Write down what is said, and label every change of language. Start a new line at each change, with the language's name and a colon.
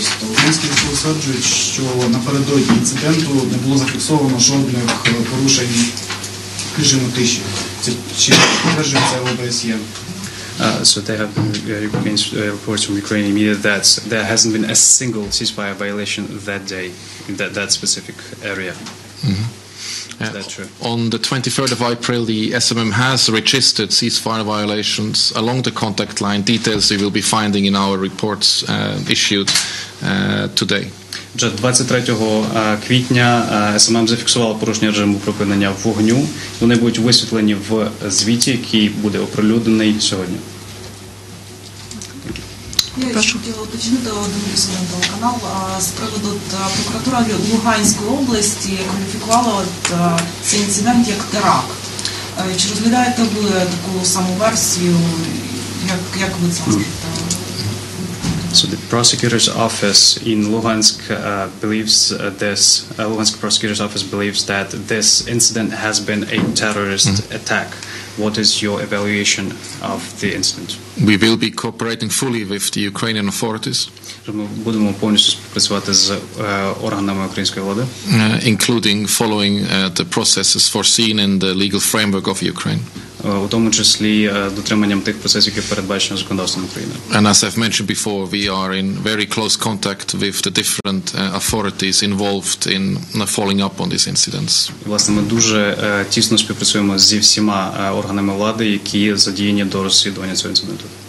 Ukrainian: Українські військові стверджують, що напередодні інциденту не було зафіксовано жодних порушень режиму тиші. Чи підтверджує це ОБСЄ?
English: So they have reports from Ukrainian media that there hasn't been a single ceasefire violation that day in that specific area. Is that true? On the 23rd of April, the SMM has registered ceasefire violations along the contact line. Details we will be finding in our reports issued today.
Ukrainian: Вже 23 квітня СММ зафіксувало порушення режиму припинення вогню. Вони будуть висвітлені в звіті, який буде оприлюднений сьогодні. Я ще хотіла уточнити один президент канал з приводу прокуратура Луганської області кваліфікувала цей інцидент як теракт. Чи розглядаєте ви таку саму версію? Як ви це скажете?
English: So the prosecutor's office in Luhansk believes Luhansk prosecutor's office believes that this incident has been a terrorist attack. What is your evaluation of the incident? We will be cooperating fully with the Ukrainian authorities.
Ukrainian: Ми будемо повністю співпрацювати з органами української влади,
English: including following the processes foreseen in the legal framework of Ukraine.
Ukrainian: У тому числі дотриманням тих процесів, які передбачені законодавством України.
English: And as I've mentioned before, we are in very close contact with the different authorities involved in following up on these incidents.
Ukrainian: Власне, ми дуже тісно співпрацюємо зі всіма органами влади, які задіяні до розслідування цього інциденту.